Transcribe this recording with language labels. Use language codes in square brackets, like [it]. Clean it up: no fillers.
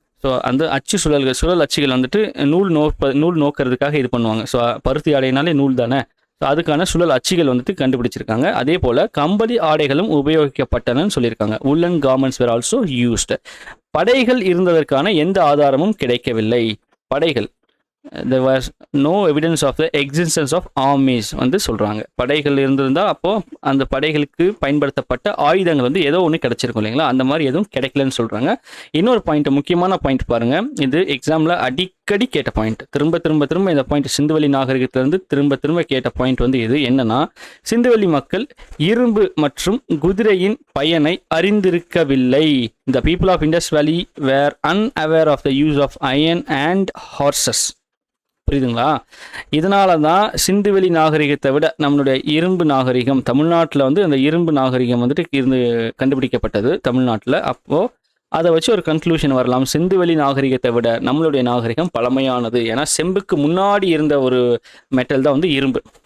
[ta] So அந்த சுழல் அச்சுகள் வந்துட்டு நூல் நோக்கிறதுக்காக இது பண்ணுவாங்க. ஸோ பருத்தி ஆடைனாலே நூல் தானே, ஸோ அதுக்கான சுழல் அச்சுகள் வந்துட்டு கண்டுபிடிச்சிருக்காங்க. அதே போல் கம்பளி ஆடைகளும் உபயோகிக்கப்பட்டனன்னு சொல்லியிருக்காங்க. [en] Woollen garments were also used. [ta] படைகள் இருந்ததற்கான எந்த ஆதாரமும் கிடைக்கவில்லை. படைகள் [en] there was no evidence of the existence of armies [ta] வந்து சொல்கிறாங்க. படைகள் இருந்திருந்தால் அப்போது அந்த படைகளுக்கு பயன்படுத்தப்பட்ட ஆயுதங்கள் வந்து ஏதோ ஒன்று கிடைச்சிருக்கும் இல்லைங்களா, அந்த மாதிரி எதுவும் கிடைக்கலன்னு சொல்கிறாங்க. இன்னொரு பாயிண்ட், முக்கியமான பாயிண்ட் பாருங்கள், இது எக்ஸாமில் அடிக்கடி கேட்ட பாயிண்ட். திரும்ப இந்த பாயிண்ட் சிந்துவெளி நாகரிகத்திலேருந்து திரும்ப கேட்ட பாயிண்ட் வந்து இது என்னன்னா, சிந்துவெளி மக்கள் இரும்பு மற்றும் குதிரையின் பயனை அறிந்திருக்கவில்லை. [en] The people of Indus Valley were unaware of the use of iron and horses. [ta] புரியுதுங்களா? இதனால தான் சிந்துவெளி நாகரிகத்தை விட நம்மளுடைய இரும்பு நாகரிகம் தமிழ்நாட்டில் வந்து அந்த இரும்பு நாகரிகம் வந்துட்டு கண்டுபிடிக்கப்பட்டது தமிழ்நாட்டில். அப்போது அதை வச்சு ஒரு கன்க்ளூஷன் வரலாம், சிந்துவெளி நாகரிகத்தை விட நம்மளுடைய நாகரிகம் பழமையானது. ஏன்னா செம்புக்கு முன்னாடி இருந்த ஒரு மெட்டல் தான் வந்து இரும்பு.